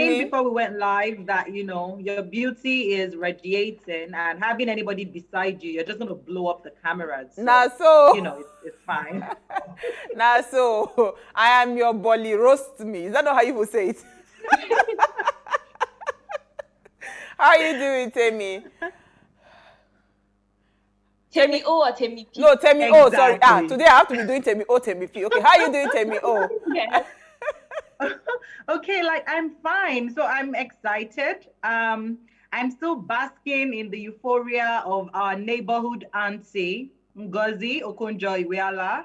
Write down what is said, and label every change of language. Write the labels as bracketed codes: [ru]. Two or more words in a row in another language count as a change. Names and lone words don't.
[en] saying before we went live that, your beauty is radiating, and having anybody beside you, you're just going to blow up the cameras. So, it's fine. So I am your bully. Roast me. Is that not how you would say it? How are you doing, Temi? Temi O or Temi P? No, Temi O, sorry. Today I have to be doing Temi O, Temi P. Okay, how are you doing, Temi O? Yes. Okay, like I'm fine. So I'm excited. I'm still basking in the euphoria of our neighborhood auntie, Ngozi Okonjo-Iweala.